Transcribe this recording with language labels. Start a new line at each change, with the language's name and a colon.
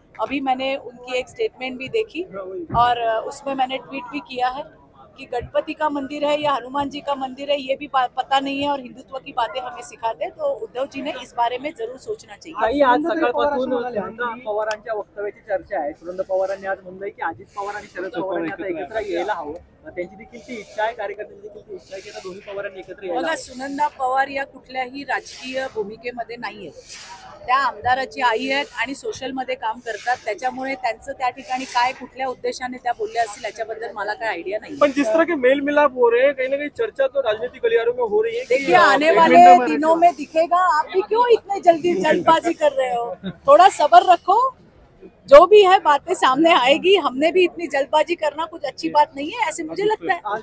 Hindi: अभी मैंने उनकी एक स्टेटमेंट भी देखी और उसमें मैंने ट्वीट भी किया है कि गणपति का मंदिर है या हनुमान जी का मंदिर है ये भी पता नहीं है और हिंदुत्व की बातें हमें सिखाते हैं। तो उद्धव जी ने इस बारे में जरूर सोचना चाहिए।
Marathi: आज सकाळपासून सुनंदा पवारांच्या वक्तव्याची चर्चा आहे। सुनंदा पवारांनी आज म्हणलंय की अजित पवार आणि शरद पवारांनी आता एकत्र यायला हवं, त्यांची देखील ती इच्छा आहे, कार्यकर्त्यांची देखील ती इच्छा आहे की आता दोन्ही पवारांनी एकत्र यायला बघा, सुनंदा पवार या कुठल्याही राजकीय भूमिकेमध्ये नाहीये, त्या आमदाराची आई आहेत आणि सोशल मध्ये काम करतात, त्याच्यामुळे त्यांचं त्या ठिकाणी काय कुठल्या उद्देशाने त्या बोलल्या असतील याच्याबद्दल मला काय आयडिया नाही।
Hindi: पण जिस तरह के मेल मिलाप हो रहे हैं कहीं ना कहीं चर्चा तो राजनीतिक गलियारों में हो रही है। देखिए आने वाले दिनों में दिखेगा। आप भी क्यों इतने जल्दबाजी कर रहे हो, थोड़ा सब्र रखो, जो भी है बातें सामने आएगी। हमने भी इतनी जल्दबाजी करना कुछ अच्छी बात नहीं है ऐसे मुझे लगता है।